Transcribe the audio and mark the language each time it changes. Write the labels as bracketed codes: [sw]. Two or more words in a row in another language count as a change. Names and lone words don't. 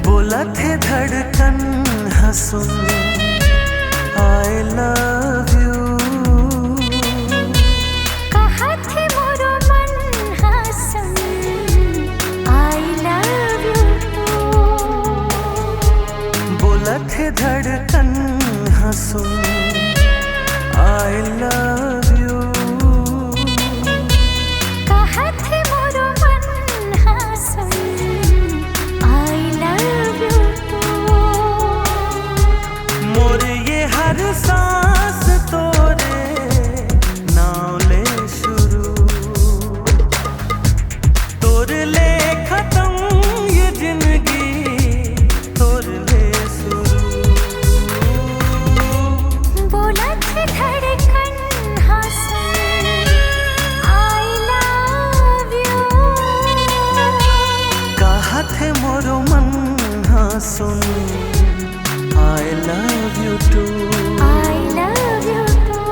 [hne] बोला थे धड़कन हंसुन [en] I love you, [hne] कहा थे मोरो मन हंसुन [en] I love you too, [hne] बोला थे धड़कन हंसुन [en] I love you, [hne] कहा थे मोरो मन हंसुन [en] I love you too, [hne] मोरे ये हर सांस तोरे नाम ले शुरू, तोरे ले खत्म ये जिंदगी तोरे ले शुरू, बोला थे धड़कन हंसुन [en] I love you, [hne] कहा थे मोरो मन हंसुन [en] I love you too, I love you too,